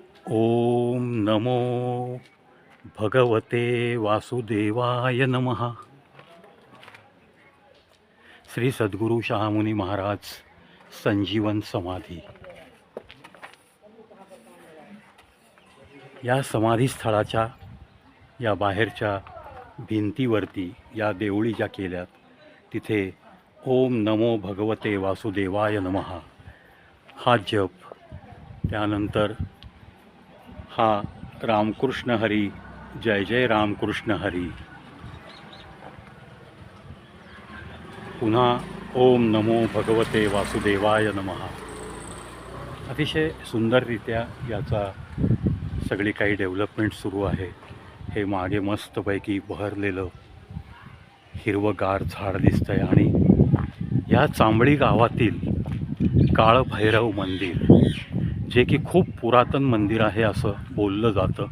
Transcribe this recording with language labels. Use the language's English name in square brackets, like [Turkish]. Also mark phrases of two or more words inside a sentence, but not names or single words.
[Sanskrit] ओम नमो भगवते वासुदेवाय नमः. [Marathi] श्री सद्गुरू शहामुनी महाराज संजीवन समाधी. या समाधी स्थळाच्या या बाहेरच्या भिंतीवरती या देवळी ज्या केल्यात तिथे [Sanskrit] ओम नमो भगवते वासुदेवाय नमः [Marathi] हा जप, त्यानंतर हा रामकृष्ण हरी, जय जय रामकृष्ण हरी, पुन्हा [Sanskrit] ओम नमो भगवते वासुदेवाय नमः. [Marathi] अतिशय सुंदररित्या याचा सगळी काही डेव्हलपमेंट सुरू आहे. हे मागे मस्तपैकी बहरलेलं हिरवंगार झाड दिसतंय आणि या चांबळी गावातील काळभैरव मंदिर, जे की खूप पुरातन मंदिर आहे असं बोललं जातं.